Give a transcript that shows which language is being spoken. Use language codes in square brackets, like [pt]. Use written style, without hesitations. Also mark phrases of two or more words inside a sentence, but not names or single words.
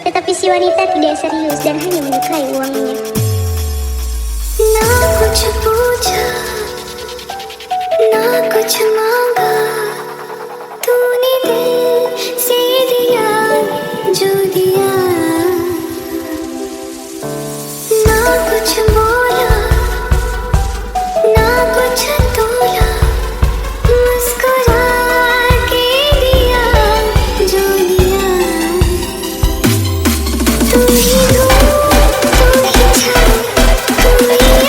[id] Tapi si wanita tidak serius dan hanya menyukai uangnya. [hi] ना कुछ पूछा ना कुछ मांगा तूने दिल से दिया जो दिया ना कुछ बोला ना कुछ तोला मुस्कुरा के दिया जो दिया तू ही हो तू ही छाया तू ही